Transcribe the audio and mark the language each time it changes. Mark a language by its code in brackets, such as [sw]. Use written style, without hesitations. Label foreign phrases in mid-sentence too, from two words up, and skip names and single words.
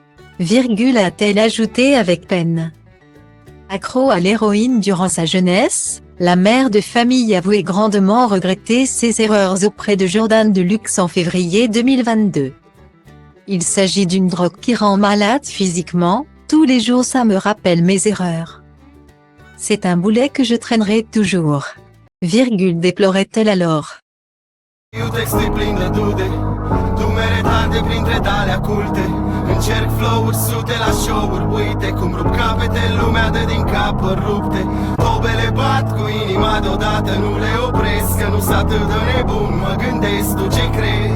[fr] A-t-elle ajouté avec peine. Accro à l'héroïne durant sa jeunesse, la mère de famille avouait grandement regretter ses erreurs auprès de Jordan Deluxe en février 2022. Il s'agit d'une drogue qui rend malade physiquement, tous les jours ça me rappelle mes erreurs. C'est un boulet que je traînerai toujours. Déplorait-elle alors. [ro] Încerc flow-uri, sute la show-uri, uite cum rup capete, lumea dă din cap rupte. Tobele bat cu inima deodată, nu le opresc, că nu-s atât de nebun, mă gândesc, tu ce crezi?